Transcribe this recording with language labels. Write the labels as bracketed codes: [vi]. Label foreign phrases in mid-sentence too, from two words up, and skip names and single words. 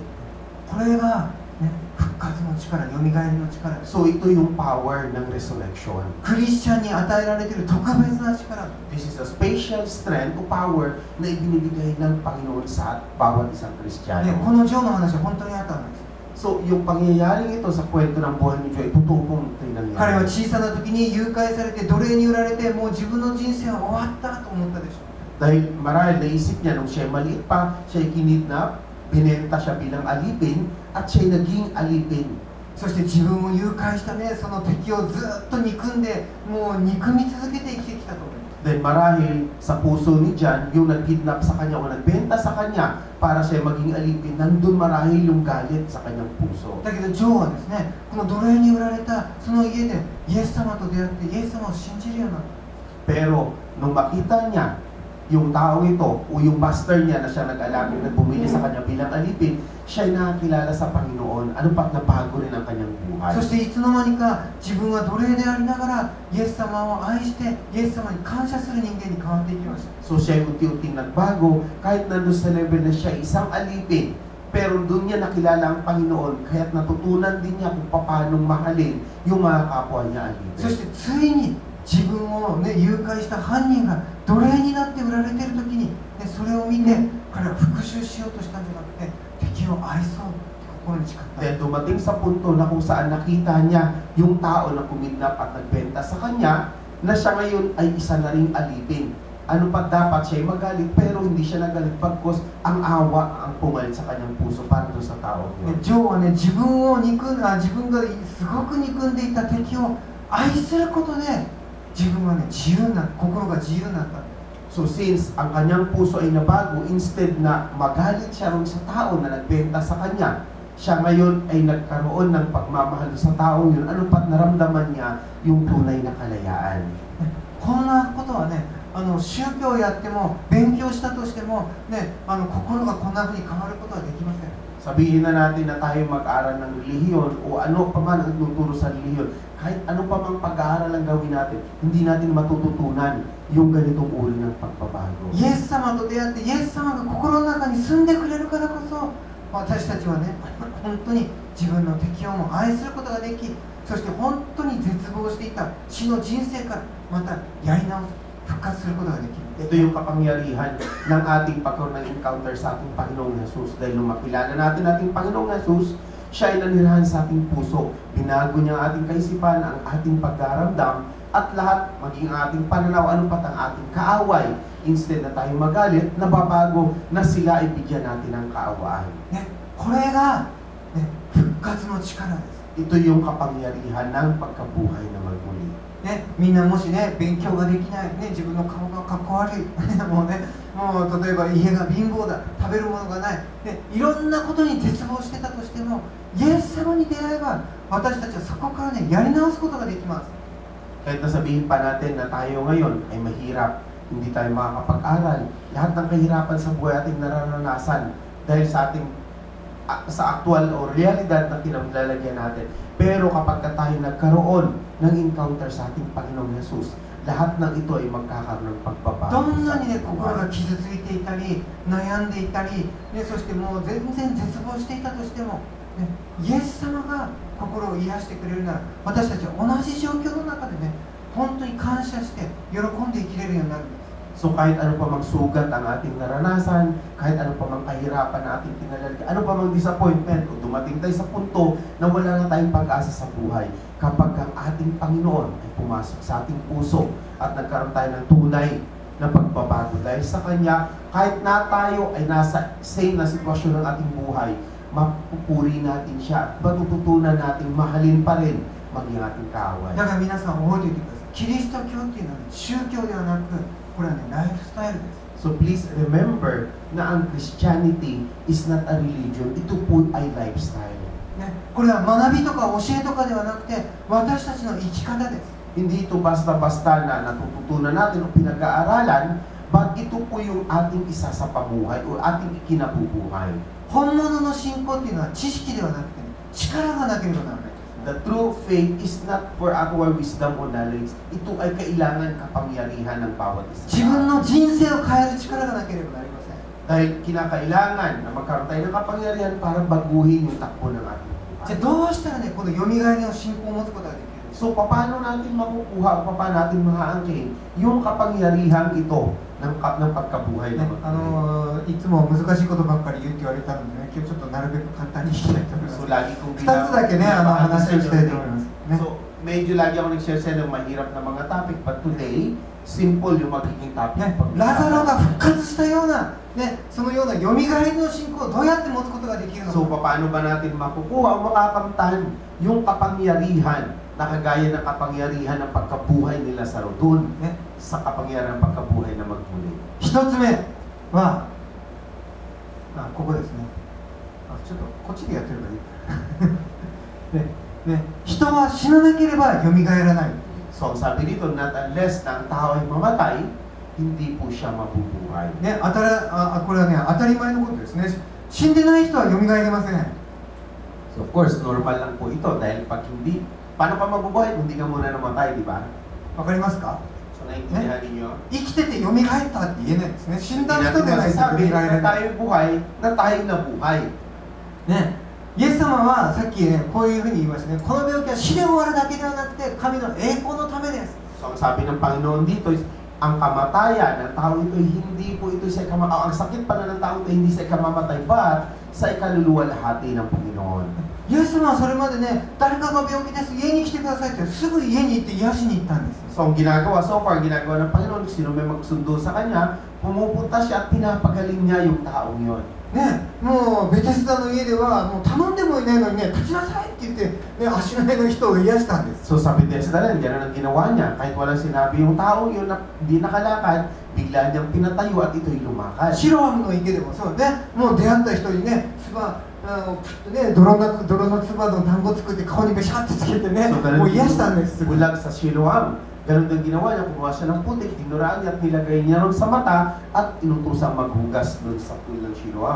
[ja] これが、ね、復活の力、よみがえりの力です。 [tl] So ito yung power ng resurrection. [ja] クリスチャンに与えられている特別な力。 [en] This is a special strength [tl] o power na ibinibigay ng Panginoon sa bawat isang [ja] ね、 [tl] Kristiyano. [ja] このジョーの話は本当にあったんです。 [tl] So yung pangyayaring ito sa kwento ng buhay ni Joe, totoo pong ito'y [ja] 彼は [tl] nangyari. [ja] 小さな時に誘拐されて奴隷に売られてもう自分の人生は終わったと思ったでしょう。 [tl] Dahil marahil naisip niya nung siya maliit pa, siya kinidnap, binenta siya bilang alipin, at siya naging alipin. [ja] そして自分を誘拐したね、その敵をずっと憎んで、もう憎み続けて生きてきたと思います。 [tl] Dahil marahil sa puso ni John, yung nag-kidnap sa kanya o nagbenta sa kanya para siya maging alipin, nandun marahil yung galit sa kanyang puso. [ja] だけどジョーはですね、この奴隷に売られたその家でイエス様と出会ってイエス様を信じるようになった。 [tl] Pero nung makita niya yung taong ito o yung master niya na siya nag-alagin na bumili sa kanya bilang alipin, siya ay nakakilala sa Panginoon. Ano pa't nabago rin ang kanyang buhay. [ja] そしていつの間にか自分は奴隷でありながらイエス様を愛してイエス様に感謝する人間に変わっていきました。 [tl] So siya ay unti-unting nagbago kahit nandun sa level na siya isang alipin. Pero doon niya nakilala ang Panginoon kaya't natutunan din niya kung paano mahalin yung mga kapwa niya [ja] そし [tl] alipin. [ja] てついに自分を、ね、誘拐した犯人が奴隷になって売られている時に、ね、それを見て彼は復讐しようとしたんじゃなくて敵を愛そうって心に誓った。 [tl] Then dumating sa punto na kung saan nakita niya yung tao na kumidnap at nagbenta sa kanya, na siya ngayon ay isa na ring alipin. Ano pa dapat siya ay magalit, pero hindi siya nagalit pagkos ang awa ang pumalit sa kanyang puso para doon sa tao. [ja] ジョーはね、自分がすごく憎んでいた敵を愛することで自分はね、心が自由になった。 [tl] So since ang kanyang puso ay nabago, instead na magalit siya rin sa tao na nagbenta sa kanya, siya ngayon ay nagkaroon ng pagmamahal sa tao yun. Ano pa't naramdaman niya yung tunay na kalayaan. [ja] こんなことはね、宗教をやっても勉強したとしても、ね、心がこんな風に変わることはできません。 [tl] Sabihin na natin na tayo mag-aral ng relihiyon o ano pa man ang nagtuturo sa relihiyon, kahit ano pa mang pag-aaral ang gawin natin, hindi natin matututunan yung ganitong uri ng pagbabago. [ja] イエス様と出会ってイエス様が心の中に住んでくれるからこそ、私たちはね、本当に自分の敵をも愛することができ、そして本当に絶望していた死の人生からまたやり直す、復活することができる。 [tl] Ito yung kapangyarihan ng ating pagkaroon ng encounter sa ating Panginoong Jesus. Dahil nung makilala natin ating Panginoong Jesus, siya ay nanirahan sa ating puso. Binago niya ang ating kaisipan, ang ating pagdaramdam, at lahat, maging ang ating pananaw, ano pat ang ating kaaway. Instead na tayo magalit, nababago na sila ay bigyan natin ng kaawaan. [ja] ね、これが、ね、復活の力です。 [tl] Ito yung kapangyarihan ng pagkabuhay na magmuli. [ja] ね、みんなもしね、勉強ができない、ね、自分の顔がかっこ悪いもう例えば家が貧乏だ、食べるものがない、ね、いろんなことに絶望してたとしても、イエス様に出会えば私たちはそこからね、やり直すことができます。 [tl] Kahit nasabihin pa natin na tayo ngayon ay mahirap, hindi tayo makakapag-aral, lahat ng kahirapan sa buhay ating nararanasan dahil sa ating sa aktual o realidad na kinamlalagyan natin. Pero kapag tayo nagkaroon ng encounter sa ating Panginoong Jesus, lahat ng ito ay magkakaroon ng pagbabago. [ja] どんなにね、心が傷ついていたり、悩んでいたり、ね、そしてもう全然絶望していたとしても、ね、イエス様が心を癒してくれるなら、私たちは同じ状況の中でね、本当に感謝して喜んで生きれるようになるんです。 [tl] So kahit ano pa mang sugat ang ating naranasan, kahit ano pa mang kahirapan na ating kinalalagyan, ano pa mang disappointment, o dumating tayo sa punto na wala na tayong pag-asa sa buhay, kapag ang ating Panginoon ay pumasok sa ating puso at nagkaroon tayo ng tunay na pagbabago dahil sa Kanya, kahit na tayo ay nasa same na sitwasyon ng ating buhay, mapupuri natin siya at matututunan natin mahalin pa rin maging ating kaaway. [ja] だから皆さん覚えておいてください。キリスト教っていうのは、ね、宗教ではなく、これはね、ライフスタイルです。 [en] So please remember [tl] na ang [en] Christianity is not a religion. [tl] Ito po ay lifestyle. [ja] ね、これは学びとか教えとかではなくて、私たちの生き方です。 [tl] Hindi ito basta-basta na natututunan natin o pinag-aaralan, but ito po yung ating isa sa pamuhay o ating ikinabubuhay. [ja] 本物の信仰っていうのは知識ではなくて、ね、力がなければならない。 [en] The true faith is not for our wisdom or knowledge. [tl] Ito ay kailangan kapangyarihan ng bawat isa. [ja] 自分の人生を変える力がなければなりません。 [tl] Dahil kinakailangan na magkaroon tayo ng kapangyarihan para baguhin yung takbo ng ating buhay. [ja] じゃあどうしたらね、このよみがえりの信仰を持つことができる？ [tl] So, paano natin makukuha o paano natin mahaangkin yung kapangyarihan ito ng pagkabuhay [ja] ね、 [tl] na [ja] いつも難しいことばっかり言うって言われたのでね、今日ちょっとなるべく簡単にいきたいと思います。 [tl] So, lagi kong [ja] 2つだけね、話をしたいと思います。ね、 [tl] So, medyo lagi ako nag-share sa inyo ng mahirap na mga topic, [en] but today, [tl] simple yung magiging topic. [ja] ね、ラザロが復活したような、ね、そのようなよみがえりの信仰をどうやって持つことができるのか。 [tl] So, paano ba natin makukuha o makakamtan yung kapangyarihan na kagaya ng kapangyarihan ng pagkabuhay nila sa Rodon, [ja] ね、 [tl] sa kapangyarihan ng pagkabuhay na magmuli. [ja] 一つ目は、ここですね。ちょっとこっちでやってればいい。ね、人は死ななければよみがえらない。 [tl] So, ang sabi dito, [en] not unless [tl] na ang tao ay mamatay, hindi po siya mabubuhay. [ja] ね、これはね、当たり前のことですね。死んでない人はよみがえりません。 [tl] So, [en] of course, [tl] normal lang po ito dahil pag hindi, paano ka mabubuhay kung hindi ka muna namatay, di ba? [ja] わかりますか？ [tl] So, naiintindihan ninyo? [ja] 生きててよみがえったって言えないですね。死んだ [tl] Hindi [ja] 人で [tl] natin [ja] ないとよ [tl] masasabi [ja] みがえ [tl] na [ja] れない。 [tl] tayo buhay, na tayo nabuhay. [ja] ね、イエス様はさっきね、こういうふうに言いましたね。この病気は死で終わるだけではなくて、神の栄光のためです。 [tl] So, ang sabi ng Panginoon dito is, ang kamatayan ng tao ito, hindi po ito sa ang sakit pala ng tao ito, hindi sa ikamamatay, but sa ikaluluwalhati ng Panginoon. [ja] イエス様はそれまでね、誰かが病気です、家に来てくださいって、すぐ家に行って癒しに行ったんですよ。 [tl] So, ang ginagawa, so far, ginagawa ng Panginoon, sino may magsundo sa Kanya, pumupunta siya at pinapagaling niya yung taong yon. [ja] ね、もうベテスダの家ではもう頼んでもいないのにね、立ちなさいって言って、ね、足の上の人を癒したんです。 [tl] So, sa Bethesda rin, gano'n ang ginawa niya. Kahit walang sinabi yung taong yun na hindi nakalakad, bigla niyang pinatayo at ito'y lumakad. [ja] シロアムの池でもそうで、もう出会った人にね、ね、泥の唾の団子作って顔にベシャってつけてね、もう癒したんです。 [tl] Bulag sa Siloam. Ganun din ginawa niya, kumuha siya ng putik, tinuraan niya at nilagay niya ron sa mata at inutusang maghugas doon sa pool ng Siloam.